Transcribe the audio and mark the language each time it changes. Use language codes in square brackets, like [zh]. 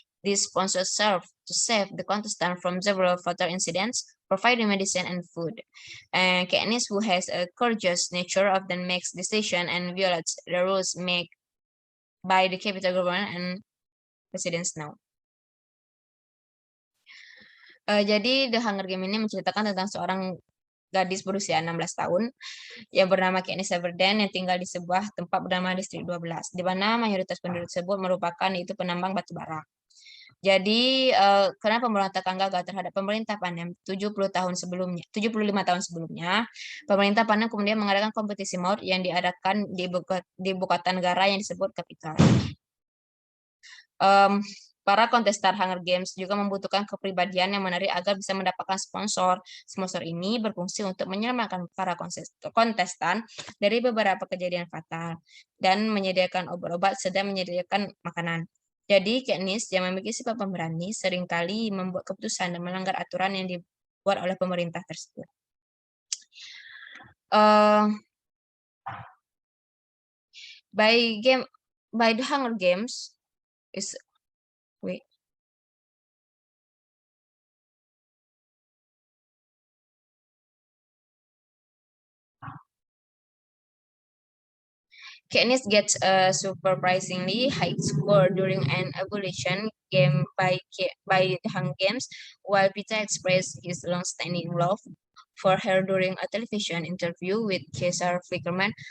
[en] These sponsors serve to save the contestant from several fatal incidents, providing medicine and food. And Katniss, who has a courageous nature, often makes decisions and violates the rules made by the capital government and President Snow. [id] Jadi The Hunger Games ini menceritakan tentang seorang gadis berusia 16 tahun yang bernama Katniss Everdeen yang tinggal di sebuah tempat bernama Distrik 12, di mana mayoritas penduduk tersebut merupakan itu penambang batu bara. Jadi karena pemberontakan gagal terhadap pemerintah Panem 75 tahun sebelumnya, pemerintah Panem kemudian mengadakan kompetisi maut yang diadakan di ibu kota negara yang disebut Capital. Para kontestan Hunger Games juga membutuhkan kepribadian yang menarik agar bisa mendapatkan sponsor. Sponsor ini berfungsi untuk menyelamatkan para kontestan dari beberapa kejadian fatal dan menyediakan obat-obat sedang menyediakan makanan. Jadi Katniss yang memiliki sifat pemberani seringkali membuat keputusan dan melanggar aturan yang dibuat oleh pemerintah tersebut. [en] By the Hunger Games is Katniss gets a surprisingly high score during an abolition game by the Hunger Games, while Peeta expressed his long-standing love for her during a television interview with Caesar Flickerman.